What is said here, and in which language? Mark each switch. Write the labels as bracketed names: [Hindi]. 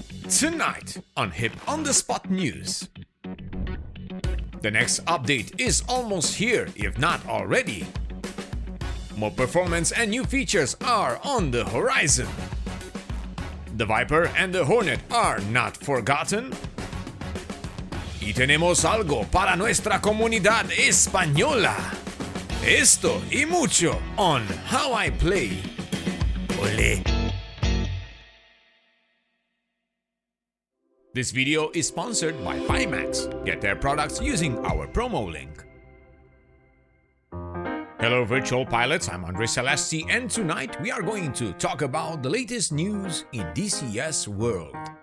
[English] Tonight on Hip on the Spot News. The next update is almost here, if not already. More performance and new features are on the horizon. The Viper and the Hornet are not forgotten. [Spanish] Y tenemos algo para nuestra comunidad española. Esto y mucho on How I Play. Ole. [English] This video is sponsored by Pimax. Get their products using our promo link. Hello virtual pilots, I'm Andre Celesti, and tonight we are going to talk about the latest news in DCS World.